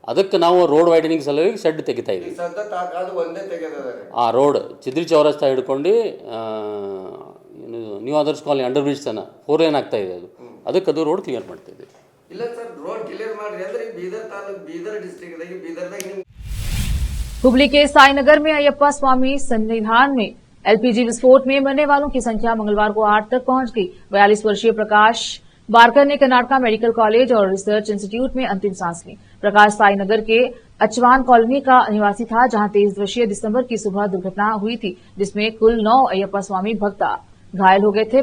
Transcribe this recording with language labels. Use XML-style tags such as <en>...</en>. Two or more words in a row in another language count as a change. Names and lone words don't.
<kn>ಅದಕ್ಕೆ ನಾವು</kn> <en>road widening</en> <kn>ಸಲುವಾಗಿ ಶೆಡ್ ತೆಗಿತಾ ಇದ್ದೀವಿ. ಆ ರೋಡ್ ಚಿದ್ರಿ ಚೌರಸ್ತಾ ಹಿಡ್ಕೊಂಡು ನ್ಯೂ ಆದರ್ಸ್ ಕಾಲನಿ</kn> <en>under bridge</en> <kn>ತನ 4 ಲೈನ್ ಆಗ್ತಾ ಇದೆ. ಅದಕ್ಕೆ ಅದು</kn> <en>road clear</en> <kn>ಮಾಡ್ತಾ ಇದ್ದೀವಿ. ಇಲ್ಲ ಸರ್,</kn> <en>road clear</en> <kn>ಮಾಡ್ರಿ ಅಂದ್ರೆ ಬೀದರ್ ತಾಲೂಕು ಬೀದರ್ ಡಿಸ್ಟ್ರಿಕ್ಟ್ ಬೀದರ್ದಾಗ</kn> <hi>हुबली के साईनगर में अयप्पा स्वामी सन्निधान में एलपीजी विस्फोट में मरने वालों की संख्या मंगलवार को 8 तक पहुंच गई। 42 वर्षीय प्रकाश बारकर ने कर्नाटका मेडिकल कॉलेज और रिसर्च इंस्टीट्यूट में अंतिम सांस ली। प्रकाश साईनगर के अचवान कॉलोनी का निवासी था, जहां 23 वर्षीय दिसंबर की सुबह दुर्घटना हुई थी, जिसमें कुल 9 अयप्पा स्वामी भक्त घायल हो गए थे।</hi>